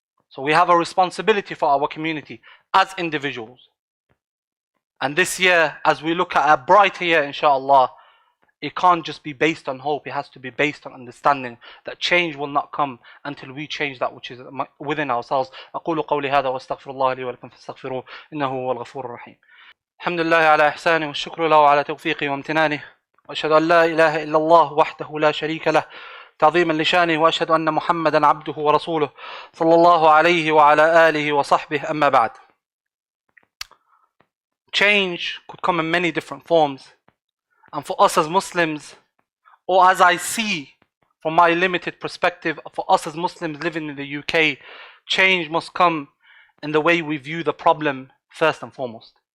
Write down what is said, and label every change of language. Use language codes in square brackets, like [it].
[en] So we have a responsibility for our community as individuals. And this year, as we look at a brighter year, inshallah, it can't just be based on hope. It has to be based on understanding that change will not come until we change that which is within ourselves. [ar] أقول قولي هذا وأستغفر الله لي ولكم فاستغفروه إنه هو الغفور الرحيم. الحمد لله على إحسانه والشكر له على توفيقه وامتنانه وأشهد أن لا إله إلا الله وحده لا شريك له تعظيما لشانه وأشهد أن محمدا عبده ورسوله صلى الله عليه وعلى آله وصحبه أما بعد. [en] Change could come in many different forms, and for us as Muslims, or as I see from my limited perspective, for us as Muslims living in the UK, change must come in the way we view the problem first and foremost.